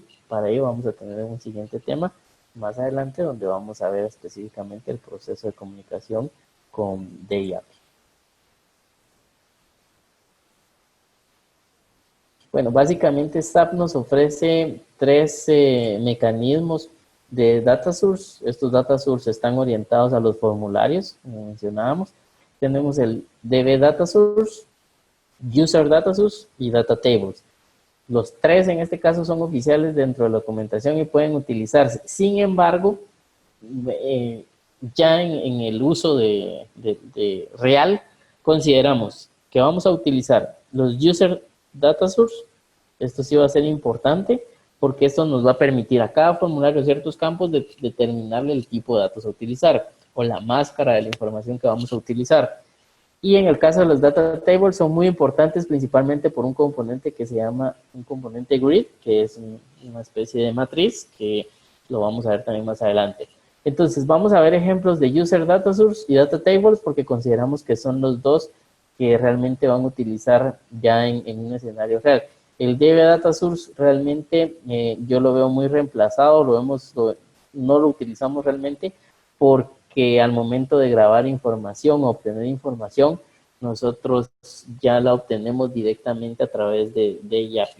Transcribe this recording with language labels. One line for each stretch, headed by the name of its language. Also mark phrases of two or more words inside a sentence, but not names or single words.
Spanish: Para ello vamos a tener un siguiente tema más adelante donde vamos a ver específicamente el proceso de comunicación con DI API. Bueno, básicamente SAP nos ofrece tres mecanismos de
English: data source.
Spanish: Estos
English: data source
Spanish: están orientados a los formularios, como mencionábamos. Tenemos el
English: DB data source, user data source
Spanish: y
English: data tables.
Spanish: Los tres en este caso son oficiales dentro de la documentación y pueden utilizarse. Sin embargo, ya en el uso de real, consideramos que vamos a utilizar los
English: user data source.
Spanish: Esto sí va a ser importante porque esto nos va a permitir a cada formulario ciertos campos de determinarle el tipo de datos a utilizar o la máscara de la información que vamos a utilizar. Y en el caso de los
English: data tables
Spanish: son muy importantes principalmente por un componente que se llama un componente grid, que es una especie de matriz que lo vamos a ver también más adelante. Entonces vamos a ver ejemplos de
English: user data source
Spanish: y
English: data tables
Spanish: porque consideramos que son los dos que realmente van a utilizar ya en un escenario real. El
English: DB Data Source
Spanish: realmente yo lo veo muy reemplazado, no lo utilizamos realmente porque al momento de grabar información o obtener información, nosotros ya la obtenemos directamente a través de YAPI.